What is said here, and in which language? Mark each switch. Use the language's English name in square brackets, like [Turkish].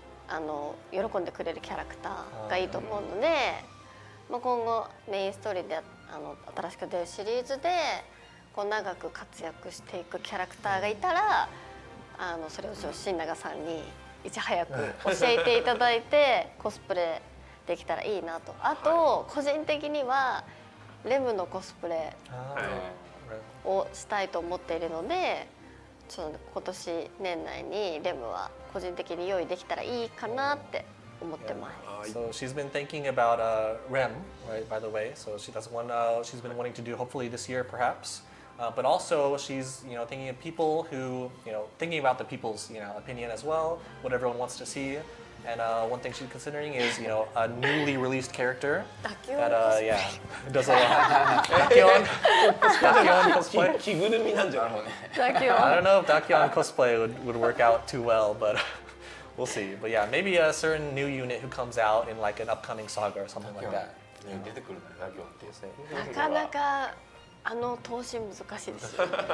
[Japanese] 喜んでくれるキャラクターがいいと思うので、今後メインストーリーで新しく出るシリーズで長く活躍していくキャラクターがいたらそれを新永さんにいち早く教えていただいてコスプレできたらいいなと。あと個人的にはレムのコスプレをしたいと思っているので、今年年内にレムは個人的に用意できたらいいかなって思ってます。 [English] So she's been thinking about Rem, right? By the way, so that's one she's been wanting to do hopefully this year, perhaps. But also she's thinking of people who thinking about the people's opinion as well, what everyone wants to see. And one thing she's considering is a newly released character that does a lot. Dakion cosplay. [Japanese] 着ぐるみなんじゃない？ [English] I don't know if Dakion cosplay would work out too well, but we'll see. But yeah, maybe a certain new unit who comes out in like an upcoming saga or something like that. [Japanese] 出てくるんだ、ダキョンって。なかなか投資難しいですよ。